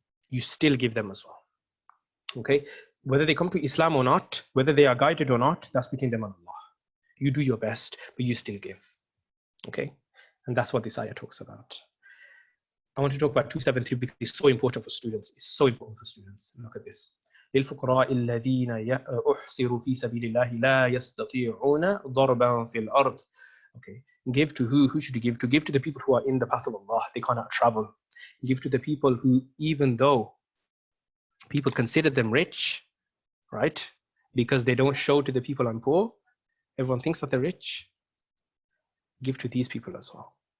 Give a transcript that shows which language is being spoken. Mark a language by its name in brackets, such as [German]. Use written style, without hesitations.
[English] You still give them as well. Okay? Whether they come to Islam or not, whether they are guided or not, that's between them and Allah. You do your best, but you still give. Okay? And that's what this ayah talks about. I want to talk about 273 because it's so important for students. It's so important for students. Look at this. [Arabic] للفقراء الذين أحصروا في سبيل الله لا يستطيعون ضربا في الأرض. [English] Okay. Give to who? Who should you give to? Give to the people who are in the path of Allah. They cannot travel. Give to the people who, even though people consider them rich, right? Because they don't show to the people I'm poor. Everyone thinks that they're rich. Give to these people as well.